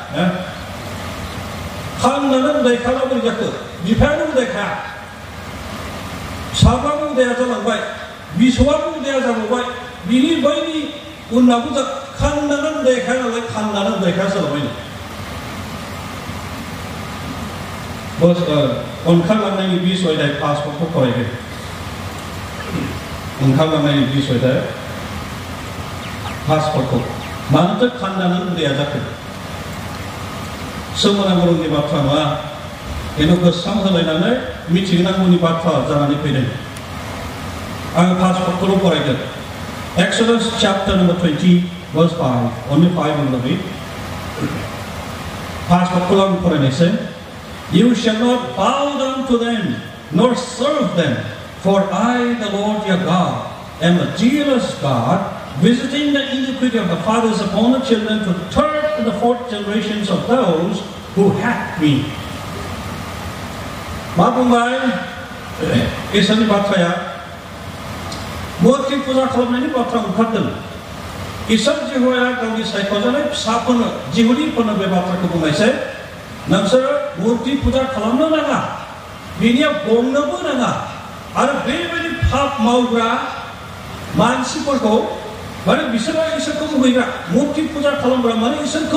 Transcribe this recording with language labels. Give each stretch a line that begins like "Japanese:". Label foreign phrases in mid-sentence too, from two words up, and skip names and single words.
Bodo: खानदानानै उदायखायाबा बोरै जाखो बिफायानो उदायखाया फिसाफ्राबो उदाया जालांबाय बिसौआबो उदाया जाबावबाय बिनि बैनि उनावबो खानदानानै उदायखाया नालाय खानदानानै उदायखाया जालांबाय ओंखारलांनायनि बिसयदाय पासपर्टखौ फरायगोन ओंखारलांनायनि बिसयदाय पासपर्टखौ मानोथो खानदानानै उदाया जाखो सोमोनांगौनि बाथ्रा नङा बेखौ गोसोखां होलायनानै मिथिनांगौनि बाथ्रा जानानै फैदों आं पासपर्टखौल' फरायगोन
English: Exodus chapter number 20 verse 5 only 5 will read
Bodo: पासपर्टखौ आं फरायनोसै
English: You shall not bow down to them nor serve them for I the Lord your God am a jealous God visiting the iniquity of the fathers upon the children to third and the fourth generations of those who hate me.
Bodo: मा बुंबाय इसोरनि बाथ्राया मूर्ति फुजा खालामनायनि बाथ्रा ओंखारदों इसोर जिहुवाया गावनि सायख'जानाय फिसाफोरनो जिहुदिफोरनो बे बाथ्राखौ बुंनायसै नोंसोरो मूर्ति फुजा खालामनो नाङा बेनियाव गंनोबो नाङा आरो बेबायदि पाप मावग्रा मानसिफोरखौ माने बिसोरो इसोरखौ मुगैग्रा मूर्ति फुजा खालामग्रा माने इसोरखौ